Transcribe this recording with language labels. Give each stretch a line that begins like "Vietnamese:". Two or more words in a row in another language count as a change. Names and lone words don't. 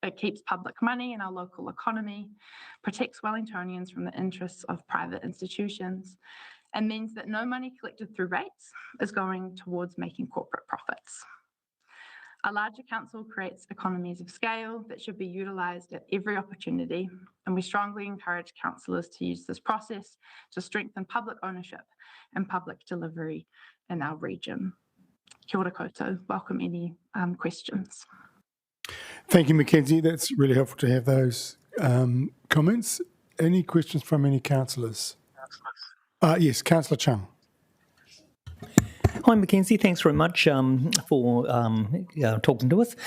English: It keeps public money in our local economy, protects Wellingtonians from the interests of private institutions, and means that no money collected through rates is going towards making corporate profits. A larger council creates economies of scale that should be utilised at every opportunity, and we strongly encourage councillors to use this process to strengthen public ownership and public delivery in our region.
Māori: Kia ora koutou.
English: Welcome any questions. Thank you, Mackenzie. That's really helpful to have those comments. Any questions from any councillors? Yes, Councillor Chung. Hi, Mackenzie. Thanks very much for talking to us.